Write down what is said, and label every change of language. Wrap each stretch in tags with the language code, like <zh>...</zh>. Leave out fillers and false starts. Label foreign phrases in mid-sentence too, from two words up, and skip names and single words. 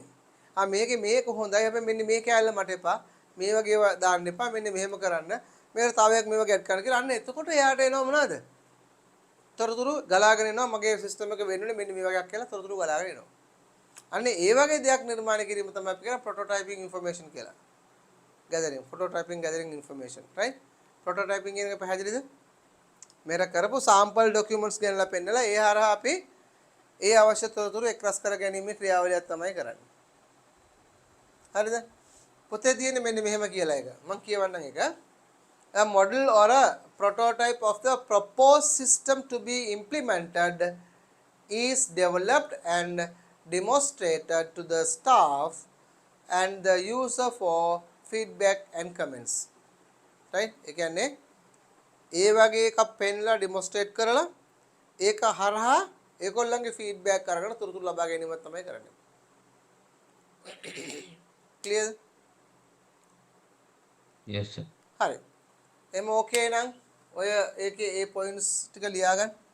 <si>මේකේ මේක හොඳයි. හැබැයි මෙන්න මේ කෑල්ල මට එපා. මේ වගේ ඒවා දාන්න එපා. මෙන්න මෙහෙම කරන්න. මේකට තව එකක් මේ වගේ ඇඩ් කරන්න කියලා. අන්න එතකොට එයාට එනවා මොනවද? තොරතුරු ගලාගෙන එනවා මගේ සිස්ටම් එක වෙන්නේ මෙන්න මේ වගේක් කියලා තොරතුරු ගලාගෙන එනවා. අන්න ඒ වගේ දෙයක් නිර්මාණය කිරීම තමයි අපි කියන</si> <en>prototyping information</en> <si>කියලා.</si> <en>gathering prototyping gathering information right.</en> <si>prototyping කියන එක පැහැදිලිද? මේක කරපු</si> <en>sample documents</en> <si>ගෙනලා පෙන්නලා ඒ හරහා අපි ඒ අවශ්‍ය තොරතුරු එක්රස් කර ගැනීමේ ක්‍රියාවලියක් තමයි කරන්නේ. හරිද? පොතේ තියෙන්නේ මෙන්න මෙහෙම කියලා එක. මම කියවන්නම් ඒක.</si> <en>A model or a prototype of the proposed system to be implemented is developed and demonstrated to the staff and the user for feedback and comments. Right?</en> <si>ඒ කියන්නේ ඒ වගේ එකක් පෙන්ලා ඩෙමොන්ස්ට්‍රේට් කරලා ඒක හරහා ඒගොල්ලන්ගේ ෆීඩ්බැක් අරගෙන තොරතුරු ලබා ගැනීම තමයි කරන්නේ. ක්ලියර්?</si> <en>yes sir.</en> <si>හරි. එම ඕකේ නම් ඔය ඒකේ ඒ පොයින්ට්ස් ටික ලියාගන්න.</si>